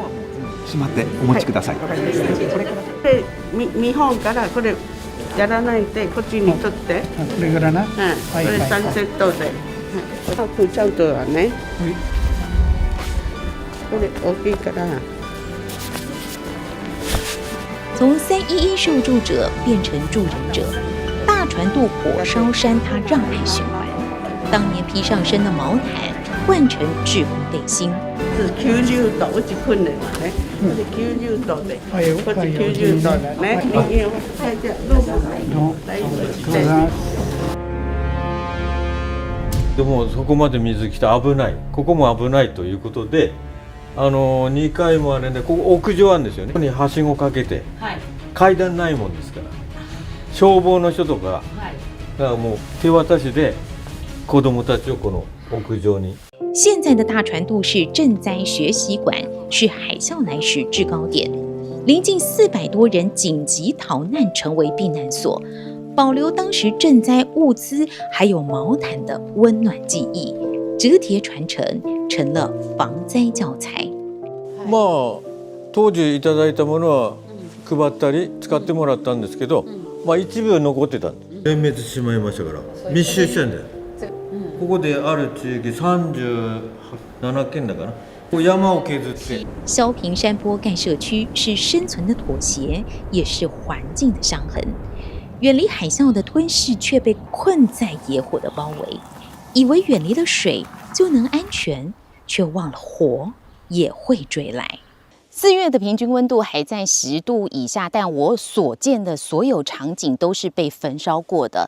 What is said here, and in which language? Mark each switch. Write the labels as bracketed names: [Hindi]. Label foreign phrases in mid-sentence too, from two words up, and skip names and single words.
[Japanese] しまってお持ちください。見本からこれやらないでこっちに取って。これからな。これ3セットで。ちゃんとはね。これ大きいから。 [Chinese] 从311受助者变成助人者，大船渡火烧山他让爱循环。当年披上身的毛毯换成制服背心。 [Japanese] 90度うち訓練はね。90度で。こっち90度だね。右を。じゃあどうぞ。大丈夫。でもそこまで水来て危ない。ここも危ないということで。2階もあれで、ここ屋上あるんですよね。ここにはしごかけて、階段ないもんですから、消防の人とかがもう手渡しで子供たちをこの屋上に。 [Chinese] 现在的大船渡是赈灾学习馆，是海啸来时制高点，临近400多人紧急逃难，成为避难所，保留当时赈灾物资还有毛毯的温暖记忆。折叠传承成了防灾教材。 [Japanese] 当時いただいたものは配ったり使ってもらったんですけど、一部残ってたんです。全滅してしまいましたから密集してんだよ。ここである地域37軒だかな。山を削って。 [Chinese] 萧平山坡盖社区是生存的妥协，也是环境的伤痕。远离海啸的吞噬，却被困在野火的包围。以为远离了水就能安全，却忘了火也会追来。4月的平均温度还在10度以下，但我所见的所有场景都是被焚烧过的。